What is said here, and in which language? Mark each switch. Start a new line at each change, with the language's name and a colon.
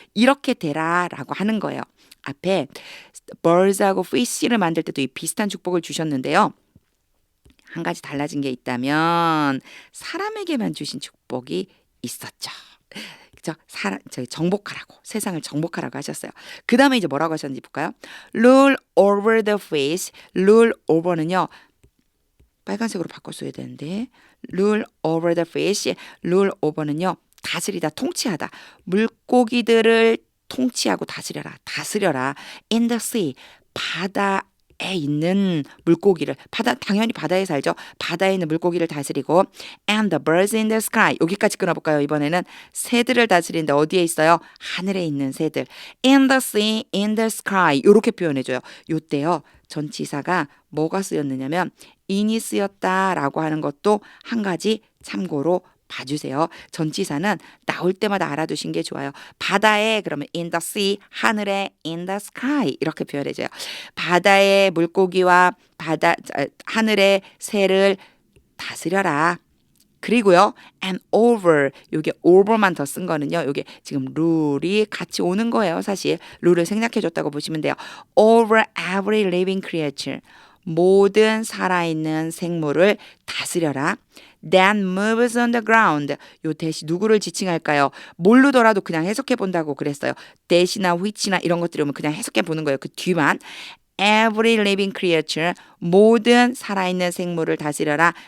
Korean: 이렇게 되라라고 하는 거예요. 앞에 birds하고 fish를 만들 때도 이 비슷한 축복을 주셨는데요. 한 가지 달라진 게 있다면 사람에게만 주신 축복이 있었죠. 그죠? 정복하라고 세상을 정복하라고 하셨어요. 그 다음에 이제 뭐라고 하셨는지 볼까요?
English: Rule over the fish.
Korean: Rule over는요. 빨간색으로 바꿨어야 되는데
English: Rule over the fish.
Korean: Rule over는요. 다스리다, 통치하다. 물고기들을 통치하고 다스려라.
English: In the sea.
Korean: 바다에 있는 물고기를 당연히 바다에 살죠. 바다에 있는 물고기를 다스리고
English: and the birds in the sky
Korean: 여기까지 끊어볼까요? 이번에는 새들을 다스리는데 어디에 있어요? 하늘에 있는 새들
English: in the sea, in the sky
Korean: 이렇게 표현해줘요. 요때요 전치사가 뭐가 쓰였느냐면 in이 쓰였다라고 하는 것도 한 가지 참고로 봐주세요. 전치사는 나올 때마다 알아두신 게 좋아요. 바다에 그러면
English: in the sea,
Korean: 하늘에
English: in the sky
Korean: 이렇게 표현해줘요. 바다의 물고기와 하늘의 새를 다스려라. 그리고요,
English: and over,
Korean: 요게 over만 더 쓴 거는요, 요게 지금 룰이 같이 오는 거예요, 사실. 룰을 생략해줬다고 보시면 돼요.
English: over every living creature.
Korean: 모든 살아있는 생물을 다스려라.
English: That moves on the ground.
Korean: 요 대시 누구를 지칭할까요? 모르더라도 그냥 해석해 본다고 그랬어요. 대시나 which나 이런 것들이 오면 그냥 해석해 보는 거예요. 그 뒤만.
English: Every living creature.
Korean: 모든 살아있는 생물을 다스려라.